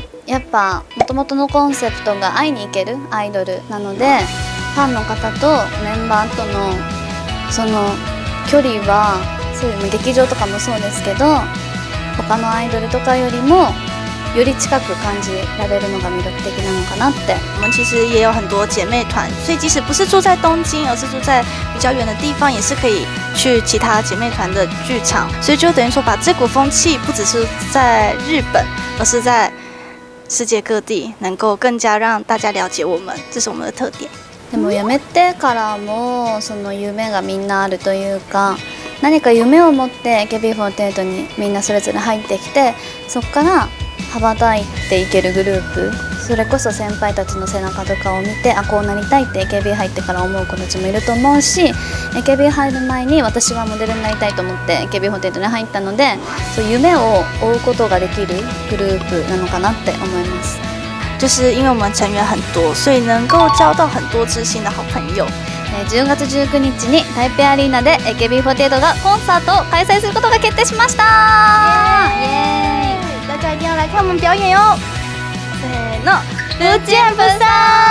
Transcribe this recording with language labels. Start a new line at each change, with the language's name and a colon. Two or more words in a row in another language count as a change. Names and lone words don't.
Japanese: やっぱ元々のコンセプトが会いに行けるアイドルなので、ファンの方とメンバーとのその距離はそういう劇場とかもそうですけど、他のアイドルとかよりもより近く感じられるのが魅力的なのかなって。
Chinese: 我们其实也有很多姐妹团，所以即使不是住在东京，而是住在比较远的地方，也是可以去其他姐妹团的剧场。所以就等于说，把这股风气不只是在日本，而是在世界各地，能够更加让大家了解我们，这是我们的特点。
Japanese: でも辞めてからもその夢がみんなあるというか、何か夢を持って AKB48 にみんなそれぞれ入ってきて、そこから羽ばたいていけるグループ、それこそ先輩たちの背中とかを見て、あ、こうなりたいって AKB 入ってから思う子たちもいると思うし、 AKB 入る前に私はモデルになりたいと思って AKB48 に入ったので、そういう夢を追うことができるグループなのかなって思います。
Chinese: 就是因为我们成員很多，所以能够交到很多知心的好朋友。
Japanese: 10月19 日に台北アリーナで AKB48 がコンサートを開催することが決定しました。イエーイ！
Chinese: 大家一定要来看我们表演哟！せーの，不见不散！